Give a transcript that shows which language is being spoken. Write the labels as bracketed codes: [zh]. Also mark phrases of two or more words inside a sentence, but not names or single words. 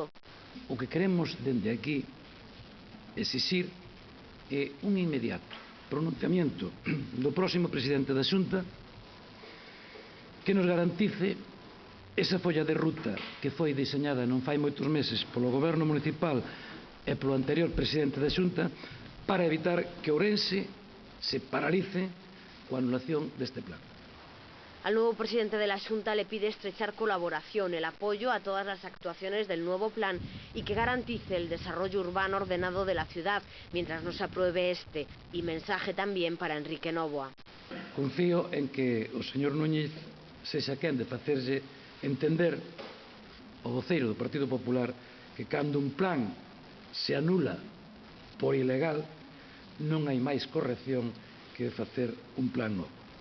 [gl] O que queremos dende aquí exixir é un inmediato pronunciamento do próximo presidente da Xunta que nos garantice esa folla de ruta que foi diseñada non fai moitos meses polo Goberno municipal e polo anterior presidente da Xunta para evitar que Ourense se paralice coa anulación deste plan. [es] Al nuevo presidente de la Xunta le pide estrechar colaboración, el apoyo a todas las actuaciones del nuevo plan y que garantice el desarrollo urbano ordenado de la ciudad mientras no se apruebe este, y mensaje también para Enrique Novoa. [gl] Confío en que o señor Núñez sexa quen de facerlle entender ao voceiro do Partido Popular que cando un plan se anula por ilegal non hai máis corrección que facer un plan novo.